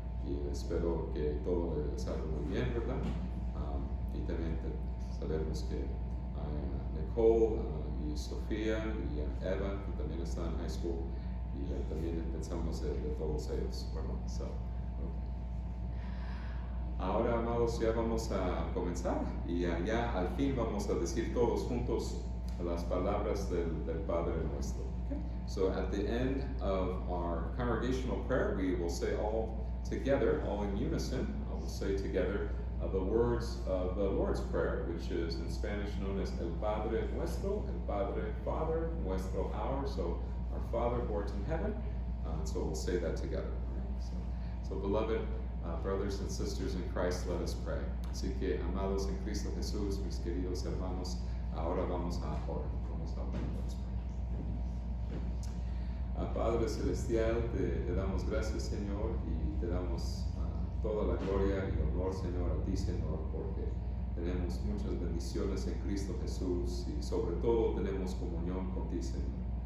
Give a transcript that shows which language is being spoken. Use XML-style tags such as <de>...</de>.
<es>Y espero que todo les salga muy bien, ¿verdad? Y también sabemos que Nicole y Sofía y Eva, que también están en high school, y también pensamos de todos ellos, ¿verdad?</es> <en>So, okay.</en> <es>Ahora, amados, ya vamos a comenzar y ya al fin vamos a decir todos juntos las palabras del Padre Nuestro.</es> <en>Okay? So at the end of our congregational prayer, we will say all together, all in unison, I will say together the words of the Lord's Prayer, which is in Spanish known as El Padre Nuestro, El Padre, Father, Nuestro, our, so our Father who art in heaven. So we'll say that together. Right? So beloved, Brothers and sisters in Christ, let us pray.</en> <es>Así que, amados en Cristo Jesús, mis queridos hermanos, ahora vamos a orar. Vamos a orar. Padre Celestial, te damos gracias, Señor, y te damos toda la gloria y honor, Señor, a ti, Señor, porque tenemos muchas bendiciones en Cristo Jesús y sobre todo tenemos comunión contigo, Señor.</es>